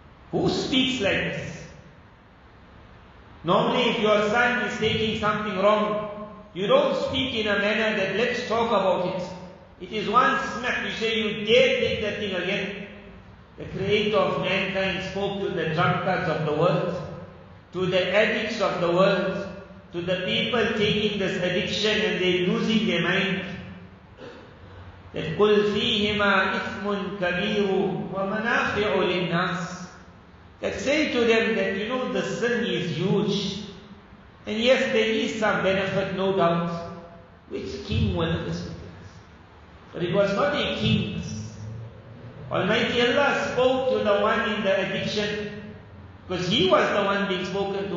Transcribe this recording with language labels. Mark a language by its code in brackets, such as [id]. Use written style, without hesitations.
[en] Who speaks like this? Normally if your son is taking something wrong, you don't speak in a manner that let's talk about it. It is one smack, you say you dare take that thing again. The creator of mankind spoke to the drunkards of the world, to the addicts of the world, to the people taking this addiction and they losing their mind. [ar] That قُلْ فِيهِمَا إِثْمٌ كَبِيرٌ وَمَنَافِعُ لِلنَّاسِ. [en] That say to them that you know the sin is huge. And yes, there is some benefit, no doubt. Which king will ever speak this? But it was not a king. Almighty Allah spoke to the one in the addiction, because he was the one being spoken to.